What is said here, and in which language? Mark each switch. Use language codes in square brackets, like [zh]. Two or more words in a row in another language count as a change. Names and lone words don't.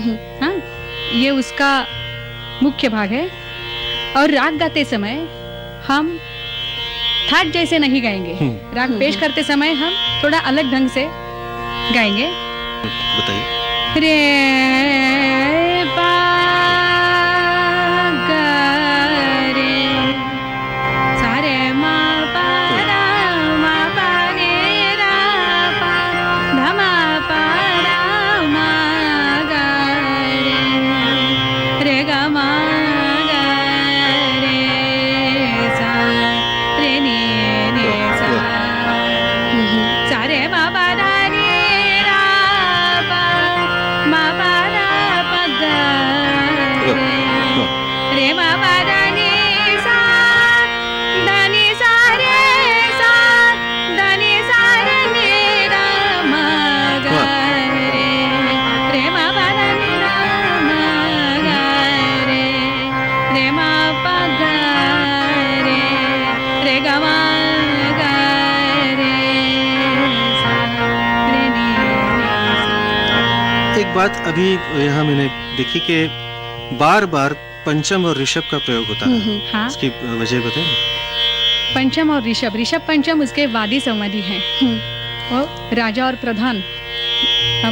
[hi] हाँ, ये उसका मुख्य भाग है। और राग गाते समय हम थाट जैसे नहीं गाएंगे। राग पेश करते समय हम थोड़ा अलग ढंग से गाएंगे। बताइए। रे पा गा रे सा रे मा पा रा मा पा रे रा पा धा मा पा रा मा गा रे गा मा गा रे सा रे नी रे सा, सा रे मा पा रा रे रा पा मा पा रा पा गा रे मा पा रा नी सा धा नी सा रे सा धा नी सा रे नी रा मा गा रे मा पा रा नी रा मा गा रे मा पा गा रे गा मा गा रे सा रे नी रे सा। एक बात अभी यहाँ मैंने देखी कि बार बार पंचम और ऋषभ का प्रयोग होता है। हाँ, इसकी वजह बताएं। पंचम और ऋषभ, ऋषभ पंचम उसके वादी संवादी हैं। वो राजा और प्रधान, हम